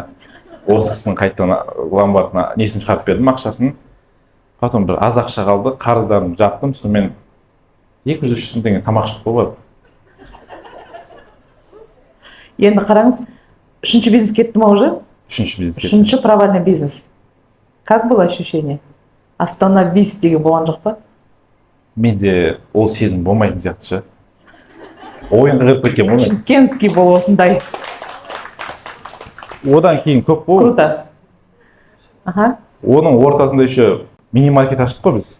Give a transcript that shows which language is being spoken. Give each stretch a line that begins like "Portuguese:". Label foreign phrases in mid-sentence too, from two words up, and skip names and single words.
Kazakh: Осы кісінің қайтадан Ломбардына несін шығарып бердім, ақшасын. Потом бір аз ақша қалды, қарыздарымды жаптым, сонымен 200-300 мың теңге тамақ ішіп қойып. Енді қараңыз, үшінші бизнес кетті ма уже? Үшінші бизнес кетті. Үшінші
Russian: провальный бизнес. Как было ощущение?
Kazakh: Остановись деген болған жоқ па? Менде ол сезім болмайтын сияқты ше. Ойынға кіріп кеткен ғой. Шымкентский бол осындай. Одан кейін көп болды. Круто. Оның ортасында еще мини-маркет аштық қой біз.